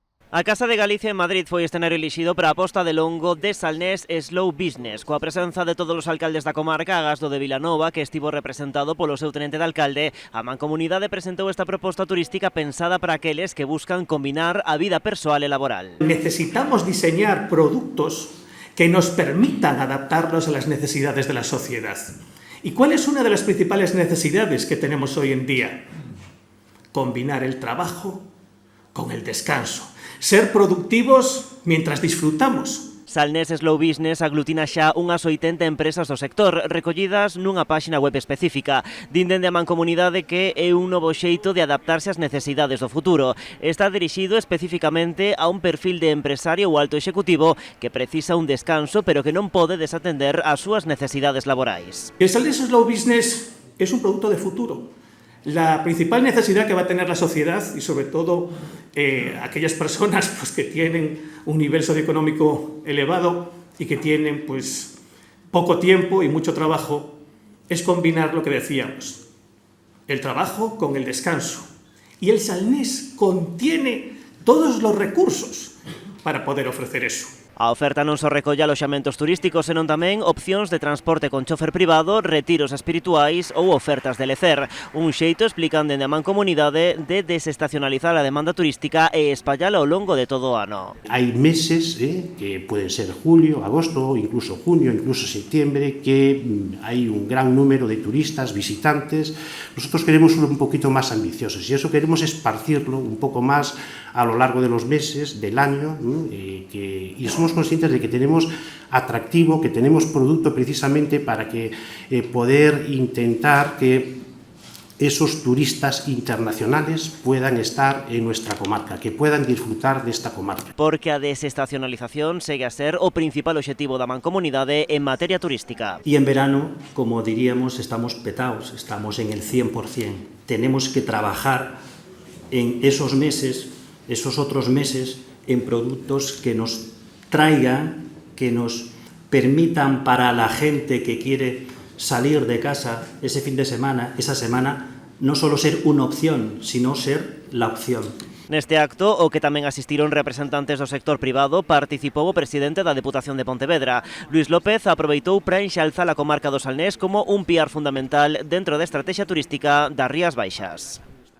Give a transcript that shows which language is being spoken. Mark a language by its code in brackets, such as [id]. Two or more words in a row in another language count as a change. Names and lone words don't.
[gl] A Casa de Galicia en Madrid foi escenario elixido para a posta de longo de Salnés Slow Business, coa presenza de todos os alcaldes da comarca, agás do de Vilanova, que estivo representado polo seu tenente de alcalde. A Mancomunidade presentou esta proposta turística pensada para aqueles que buscan combinar a vida persoal e laboral. [es] Necesitamos diseñar productos que nos permitan adaptarnos a las necesidades de la sociedad. ¿Y cuál es una de las principales necesidades que tenemos hoy en día? Combinar el trabajo con el descanso. Ser productivos mientras disfrutamos. [gl] Salnés Slow Business aglutina xa unhas 80 empresas do sector, recollidas nunha páxina web específica. Din dende a Mancomunidade que é un novo xeito de adaptarse ás necesidades do futuro. Está dirixido especificamente a un perfil de empresario ou alto executivo que precisa un descanso, pero que non pode desatender as súas necesidades laborais. [es] El Salnés Slow Business es un producto de futuro. La principal necesidad que va a tener la sociedad y sobre todo aquellas personas pues, que tienen un nivel socioeconómico elevado y que tienen pues, poco tiempo y mucho trabajo es combinar lo que decíamos, el trabajo con el descanso. Y el Salnés contiene todos los recursos para poder ofrecer eso. [gl] A oferta non só recolle aloxamentos turísticos, senón tamén opcións de transporte con chofer privado, retiros espirituais ou ofertas de lecer. Un xeito, explican dende a Mancomunidade, de desestacionalizar a demanda turística e espallala ao longo de todo o ano. Hai meses, [es] que pueden ser julio, agosto, incluso junio, incluso septiembre, que hai un gran número de turistas, visitantes. Nosotros queremos un poquito más ambiciosos y eso queremos esparcirlo un poco más a lo largo de los meses, del año, y somos conscientes de que tenemos atractivo, que tenemos producto precisamente para que poder intentar que esos turistas internacionales puedan estar en nuestra comarca, que puedan disfrutar de esta comarca. [gl] Porque a desestacionalización segue a ser o principal obxectivo da Mancomunidade en materia turística. [es] Y en verano, como diríamos, estamos petados, estamos en el 100%. Tenemos que trabajar en esos meses, esos otros meses, en productos que nos traigan, que nos permitan para la gente que quiere salir de casa ese fin de semana, esa semana, no solo ser una opción, sino ser la opción. [gl] Neste acto, o que tamén asistiron representantes do sector privado, participou o presidente da Deputación de Pontevedra. Luis López aproveitou para enxalzar a comarca do Salnés como un piar fundamental dentro da estrategia turística das Rías Baixas.